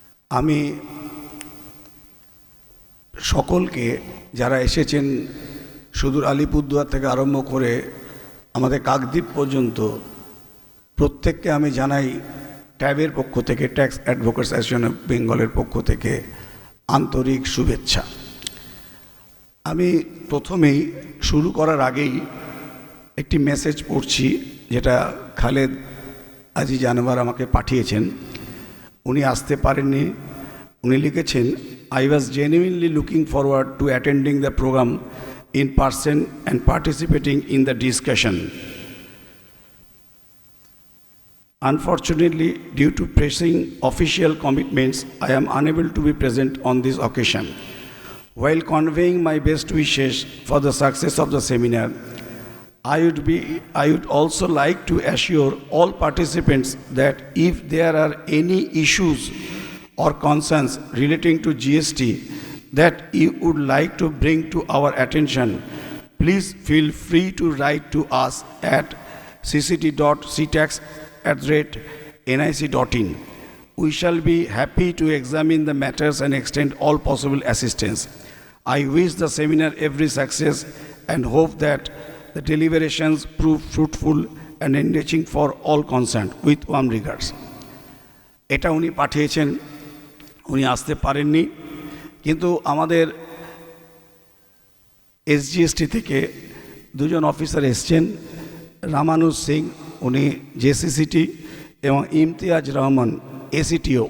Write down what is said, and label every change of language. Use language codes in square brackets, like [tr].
[bn] আমি সকলকে যারা এসেছেন সুদূর আলিপুরদুয়ার থেকে আরম্ভ করে আমাদের কাকদ্বীপ পর্যন্ত, প্রত্যেককে আমি জানাই ট্যাবের পক্ষ থেকে, ট্যাক্স অ্যাডভোকেটস অ্যাসোসিয়েশন অফ বেঙ্গলের পক্ষ থেকে আন্তরিক শুভেচ্ছা। আমি প্রথমেই শুরু করার আগেই একটি মেসেজ পড়ছি, যেটা খালেদ আজিজ আনোয়ার আমাকে পাঠিয়েছেন। উনি আসতে পারেননি। উনি লিখেছেন, [en] I was genuinely looking forward to attending the program in person and participating in the discussion. Unfortunately, due to pressing official commitments, I am unable to be present on this occasion. While conveying my best wishes for the success of the seminar, I would also like to assure all participants that if there are any issues or concerns relating to GST that you would like to bring to our attention, please feel free to write to us at cct.ctax@nic.in. We shall be happy to examine the matters and extend all possible assistance. I wish the seminar every success and hope that the deliberations prove fruitful and enriching for all concerned. With warm regards. [bn] এটা উনি পাঠিয়েছেন, উনি আসতে পারেননি, কিন্তু আমাদের SGST থেকে দুজন অফিসার এসছেন, রামানুজ সিং, উনি জেসিসিটি, এবং ইমতিয়াজ রহমান এসিটিও।